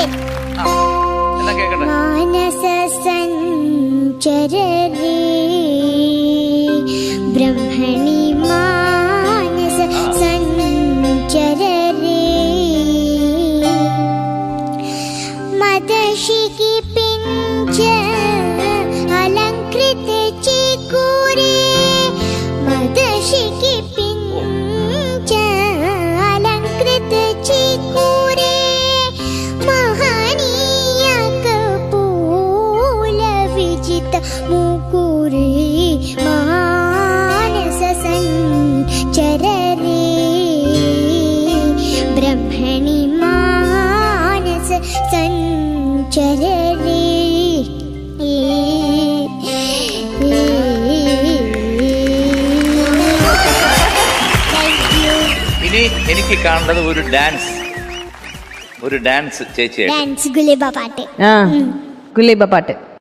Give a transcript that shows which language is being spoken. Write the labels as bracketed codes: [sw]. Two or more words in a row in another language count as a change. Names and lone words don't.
[sa] मानस सञ्चररे ब्रह्मणि मानस सञ्चररे मदशिखि पिञ्छ अलंकृत चिकुरे मदशिकी पिंच अलंकृत चिकुरे महनीय कपूल विजित मुकुरे मानस संचररे ब्रह्मणि मानस संचररे. [ml] ഇനി എനിക്ക് കാണേണ്ടത് ഒരു ഡാൻസ് ചേച്ചി. ഡാൻസ് ഗുലേബ പാട്ട്. ഗുലേബ പാട്ട്.